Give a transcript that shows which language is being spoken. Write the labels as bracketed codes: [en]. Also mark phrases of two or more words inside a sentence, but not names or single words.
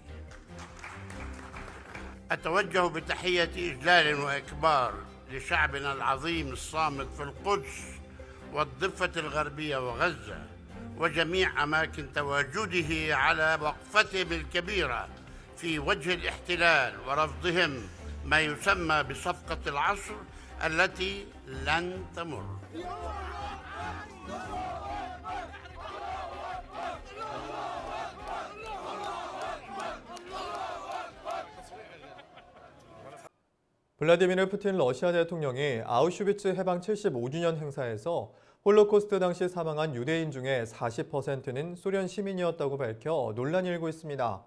[ar] أتوجه بتحية إجلال وإكبار لشعبنا العظيم الصامت في القدس والضفة الغربية وغزة وجميع أماكن تواجده على وقفتهم الكبيرة في وجه الاحتلال ورفضهم ما يسمى بصفقة العصر التي لن تمر. [ko] 블라디미르 푸틴 러시아 대통령이 아우슈비츠 해방 75주년 행사에서 홀로코스트 당시 사망한 유대인 중에 40%는 소련 시민이었다고 밝혀 논란이 일고 있습니다.